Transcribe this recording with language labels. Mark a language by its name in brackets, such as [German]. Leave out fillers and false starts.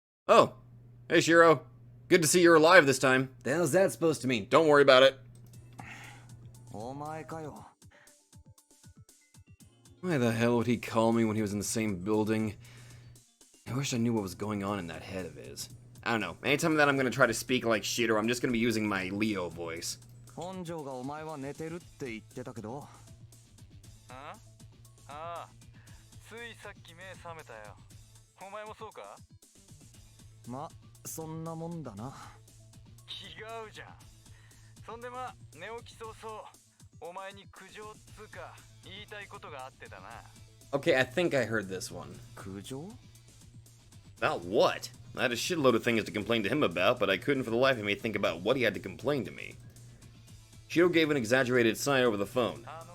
[English] Oh, hey Shiro. Good to see you're alive this time. The hell's that supposed to mean? Don't worry about it. Why the hell would he call me when he was in the same building? I wish I knew what was going on in that head of his. I don't know. Anytime that I'm going to try to speak like Shiro, I'm just going to be using my Leo voice. [Japanese] 本庄がお前は寝てるって言ってたけど。ああ、ついさっき目覚めたよ。お前もそうか？ま、そんなもんだな。違うじゃん。そんでま、寝起き早々、お前に苦情つうか言いたいことがあってだな。 [English] Okay, I think I heard this one. [Japanese] 苦情? [English] About what? I had a shitload of things to complain to him about, but I couldn't for the life of me think about what he had to complain to me. Shiro gave an exaggerated sigh over the phone.